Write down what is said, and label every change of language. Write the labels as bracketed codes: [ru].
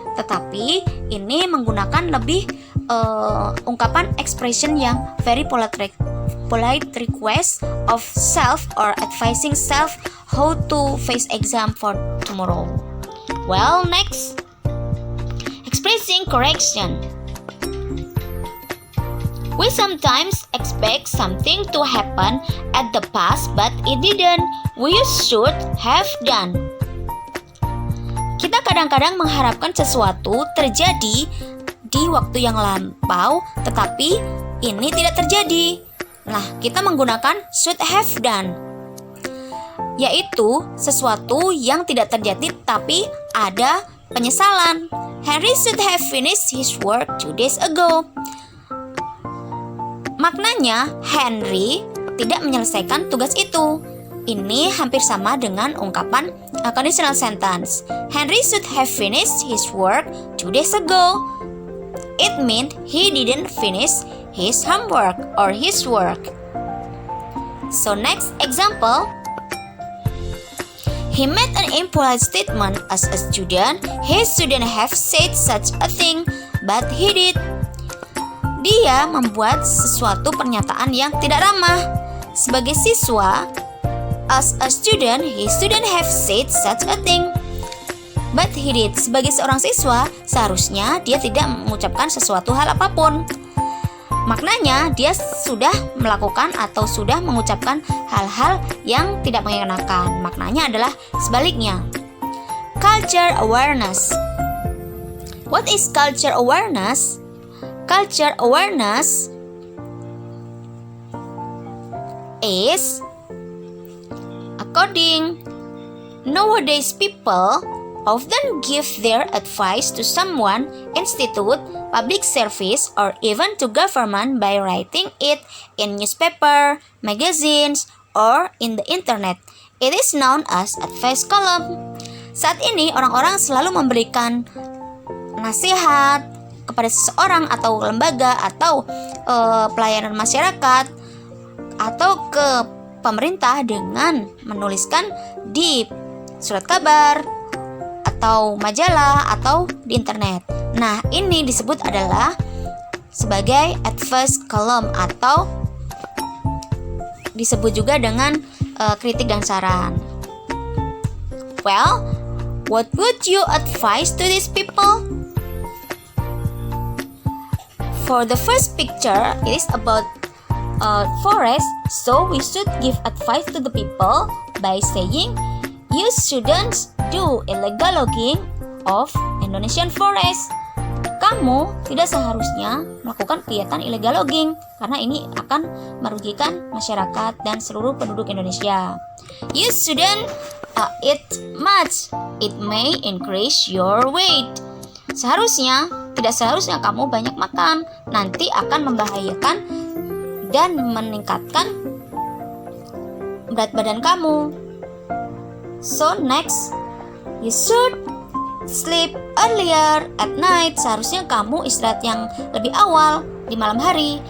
[id] Tetapi ini menggunakan lebih ungkapan expression yang [en] very polite request of self or advising self how to face exam for tomorrow. Well, next, expressing correction. We sometimes expect something to happen at the past but it didn't. We should have done. [id] Kita kadang-kadang mengharapkan sesuatu terjadi di waktu yang lampau, tetapi ini tidak terjadi. Nah, kita menggunakan should have done, yaitu sesuatu yang tidak terjadi tapi ada penyesalan. [en] Henry should have finished his work 2 days ago. [id] Maknanya, Henry tidak menyelesaikan tugas itu. Ini hampir sama dengan ungkapan conditional sentence. [en] Henry should have finished his work 2 days ago. It meant he didn't finish his homework or his work. So next example. He made an impolite statement as a student. He shouldn't have said such a thing, but he did. [id] Dia membuat sesuatu pernyataan yang tidak ramah. Sebagai siswa, [en] as a student, he shouldn't have said such a thing, but he did. [id] Sebagai seorang siswa, seharusnya dia tidak mengucapkan sesuatu hal apapun. Maknanya, dia sudah melakukan atau sudah mengucapkan hal-hal yang tidak mengenakan. Maknanya adalah sebaliknya. [en] Culture awareness. What is culture awareness? Culture awareness is according nowadays people often give their advice to someone, institute, public service, or even to government by writing it in newspaper, magazines, or in the internet. It is known as advice column. [id] Saat ini orang-orang selalu memberikan nasihat kepada seseorang atau lembaga atau pelayanan masyarakat atau ke pemerintah dengan menuliskan di surat kabar atau majalah atau di internet. Nah, ini disebut adalah sebagai advice column atau disebut juga dengan kritik dan saran. [en] Well, what would you advise to these people? For the first picture, it is about forest, so we should give advice to the people by saying, you shouldn't do illegal logging of Indonesian forest. [id] Kamu tidak seharusnya melakukan kegiatan illegal logging karena ini akan merugikan masyarakat dan seluruh penduduk Indonesia. [en] You shouldn't eat much. It may increase your weight. [id] Tidak seharusnya kamu banyak makan, nanti akan membahayakan dan meningkatkan berat badan kamu. [en] So next, you should sleep earlier at night. [id] Seharusnya kamu istirahat yang lebih awal di malam hari.